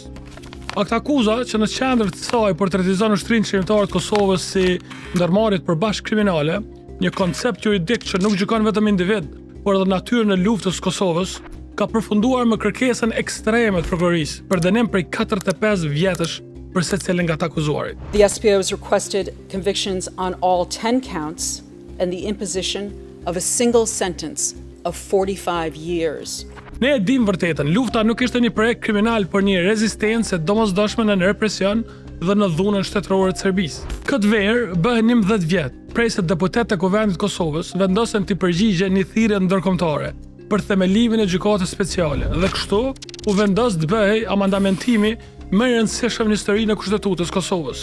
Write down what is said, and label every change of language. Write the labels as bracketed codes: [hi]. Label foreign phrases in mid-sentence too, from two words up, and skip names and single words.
[sq] Akt akuza që në qendër të saj portretizon ushtrinë shqiptare të Kosovës si ndërmarrjet përbashkë kriminale, një koncept juridik që nuk gjykon vetëm individ, por edhe natyrën e luftës së Kosovës, ka përfunduar me kërkesën ekstreme të prokurorisë për dënim prej 45 vjetësh për secilin nga të akuzuarit. [en] The SPO has requested convictions on all 10 counts and the imposition of a single sentence of 45 years. [sq] Ne e dim vërtetën, lufta nuk ishte një projekt kriminal, por një rezistencë e domosdoshme në represion dhe në dhunën shtetërore të Serbisë. Këtë verë bëhen 11 vjet, prej se deputetët e Kuvendit të Kosovës vendosen të përgjigjen një thirrje ndërkombëtare për themelimin e gjykatës speciale, dhe kështu u vendos të bëhej amandamentimi më i rëndësishëm në historinë e Kushtetutës Kosovës.